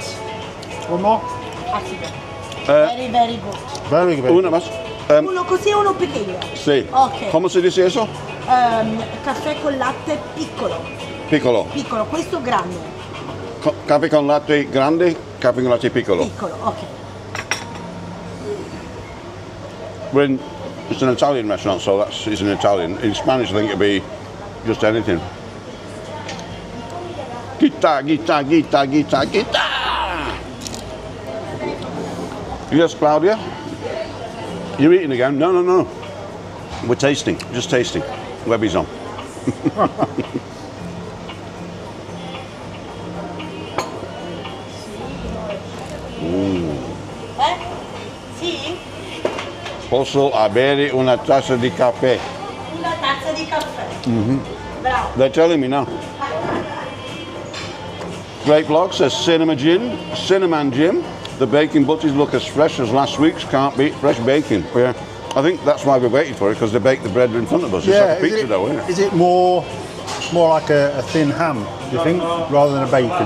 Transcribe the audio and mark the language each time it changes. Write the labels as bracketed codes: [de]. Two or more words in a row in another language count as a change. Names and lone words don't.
[en] One more? Very, very good. Very good. [es] Una más. [it] Uno così e uno pequeño. [es] Sí. Ok. ¿Cómo se dice eso? [it] Caffè con latte piccolo. Piccolo. Piccolo, questo grande. Caffè con latte grande, caffè con latte piccolo. Piccolo, ok. [en] It's an Italian restaurant, so it's an Italian. In Spanish, I think it'd be just anything. Guitar. Yes, Claudia? You're eating again? No. We're tasting, just tasting. Webby's on. [it] Sì? Posso avere una tazza di caffè? Una tazza di caffè. Mm-hmm. Bravo. [en] They're telling me now. Great blog says Cinnamon Jim. The baking butties look as fresh as last week's. Can't beat fresh baking. Yeah. I think that's why we waited for it, because they baked the bread in front of us. It's like a pizza dough, isn't it? Is it more like a thin ham, do you think, rather than a bacon?